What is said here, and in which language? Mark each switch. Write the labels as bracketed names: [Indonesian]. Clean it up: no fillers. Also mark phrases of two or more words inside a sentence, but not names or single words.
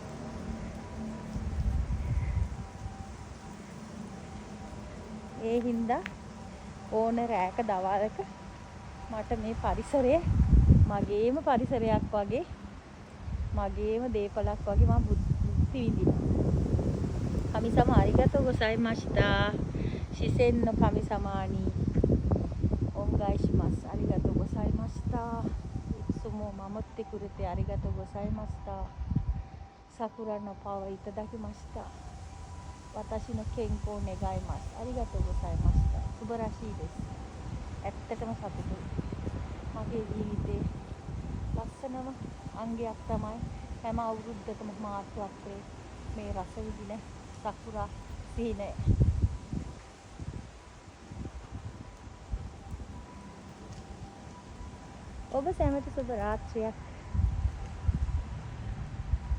[Sinhala] ඒ හින්දා ඕන රැයක දවල්ක මට මේ පරිසරය මගේම පරිසරයක් වගේ මගේම දේපලක් වගේ මම බුද්ධි විඳිනවා. [Japanese] 神様ありがとうございました. 自然の神様にお願いします. ありがとうございました。いつも守ってくれてありがとうございました. 桜のパワーいただきました. 私の健康を願います。ありがとうございました. 素晴らしいです. [Sinhala] ඇත්තටම සතුටුයි. මගේ ජීවිතේ ලස්සනම අංගයක් තමයි හැම අවුරුද්දකම මාර්තු අප්‍රේල් මේ රස විඳින සකුරා සිහිනය. ඔබ සැමට සුබ රාත්‍රියක්.